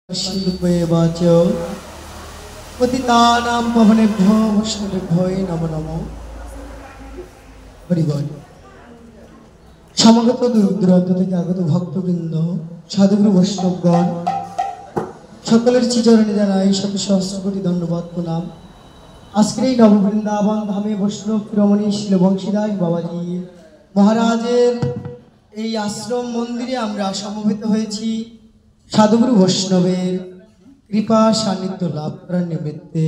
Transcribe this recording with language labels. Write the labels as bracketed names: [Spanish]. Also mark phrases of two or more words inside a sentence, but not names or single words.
[Sanskrit] वाचो पतितानां पवनेभ्यो वैष्णवेभ्यो नमो नमो हरिबल। [Bangla] समगत दूरदूराন্ত থেকে আগত ভক্তবৃন্দ, সাধুগুরু বৈষ্ণবগণ সকলের চরণে জানাই শত সহস্র কোটি ধন্যবাদ প্রণাম। আজকের এই নববৃন্দাবন ধামে বৈষ্ণব শিরোমণি শিল বংশীদাস বাবাজি মহারাজের এই আশ্রম মন্দিরে আমরা সমবেত হয়েছি সাধুগুরু বৈষ্ণবের কৃপা সান্নিধ্য লাভ করার নিমিত্তে।